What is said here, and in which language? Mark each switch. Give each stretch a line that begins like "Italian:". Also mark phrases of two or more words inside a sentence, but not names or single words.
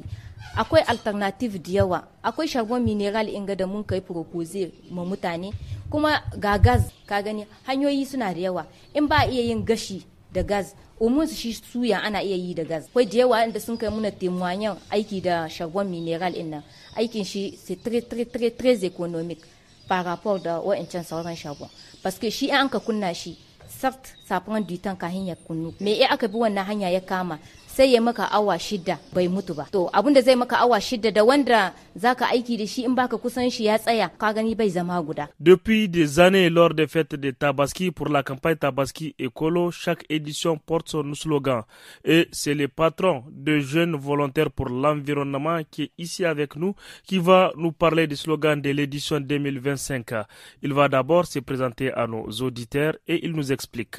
Hausa: Akwai alternative da yawa, akwai shagon mineral inga da mun kai propose ma mutane, kuma ga gas ka gani hanyoyi suna da yawa. In ba iya yin gashi da gas, umun shi suya ana iya yi da gas. Akwai da yawa inda sun kai muna temoyanyan aiki da shagon mineral din nan. Aikin shi
French: c'est très économique par rapport
Hausa: da wa'ancan sauran shagon.
French: Parce que
Hausa: shi an ka kunna shi,
French: certes ça prend du temps
Hausa: kahin ya kunnu. Mais aka bi wannan hanya ya kama sai ya maka awa 6 bai mutu ba. To abinda zai maka awa 6 da wanda zaka aiki da shi in baka kusan shi ya tsaya ka gani bai zama guda.
French: Depuis des années lors des fêtes de Tabaski pour la campagne Tabaski Écolo, chaque édition porte son slogan et c'est le patron de jeunes volontaires pour l'environnement qui est ici avec nous qui va nous parler du slogan de l'édition 2025. Il va d'abord se présenter à nos auditeurs et il nous explique.